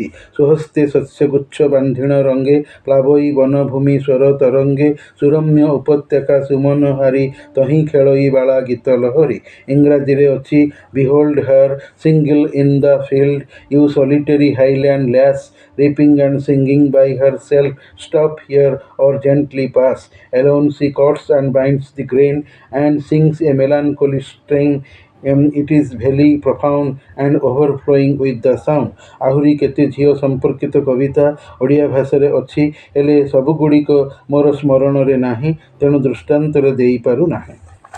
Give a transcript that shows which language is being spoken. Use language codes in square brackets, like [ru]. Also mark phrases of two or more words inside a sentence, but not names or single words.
[or] ସ୍ୱହସ୍ତେ ଶସ୍ୟଗୁଚ୍ଛ ବାନ୍ଧିଣ ରଙ୍ଗେ, ପ୍ଲାବଇ ବନଭୂମି ସ୍ୱର ତରଙ୍ଗେ। ସୁରମ୍ୟ ଉପତ୍ୟକା ସୁମନହାରି, ତହିଁ ଖେଳଇ ବାଳା ଗୀତ ଲହରୀ। ଇଂରାଜୀରେ ଅଛି, [en] Behold her single in the field, you solitary Highland lass, reaping and singing by herself, stop here or gently pass. Alone she cuts and binds the grain, and sings a melancholy strain. It is very profound and overflowing with the sound. [or] ଆହୁରି କେତେ ଝିଅ ସମ୍ପର୍କିତ କବିତା ଓଡ଼ିଆ ଭାଷାରେ ଅଛି, ହେଲେ ସବୁଗୁଡ଼ିକ ମୋର ସ୍ମରଣରେ ନାହିଁ, ତେଣୁ ଦୃଷ୍ଟାନ୍ତର ଦେଇପାରୁନାହିଁ।